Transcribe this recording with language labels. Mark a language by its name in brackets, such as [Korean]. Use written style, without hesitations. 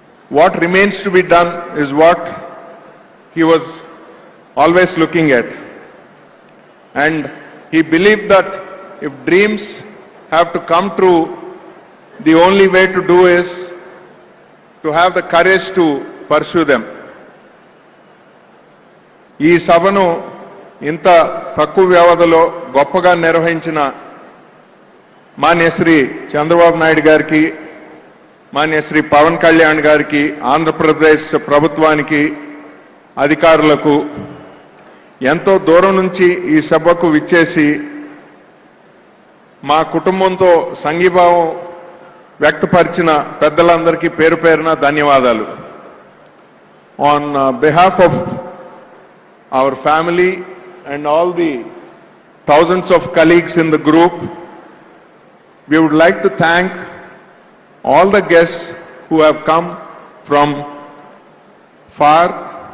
[English] What remains to be done is what he was always looking at. And he believed that if dreams have to come true, the only way to do is to have the courage to pursue them. [Telugu] ఈ సభను ఇంత తక్కువ వ్యవధిలో గొప్పగా నిర్వహించిన మాన్య శ్రీ చంద్రబాబు నాయుడు గారికి, మాన్య శ్రీ పవన్ కళ్యాణ్ గారికి, ఆంధ్రప్రదేశ్ ప్రభుత్వానికి, అధికారులకు, ఎంతో దూరం నుంచి ఈ సభకు విచ్చేసి మా కుటుంబంతో సంఘీభావం వ్యక్తపరిచిన పెద్దలందరికీ పేరు పేరున ధన్యవాదాలు. [English] On behalf of our family and all the thousands of colleagues in the group, we would like to thank all the guests who have come from far.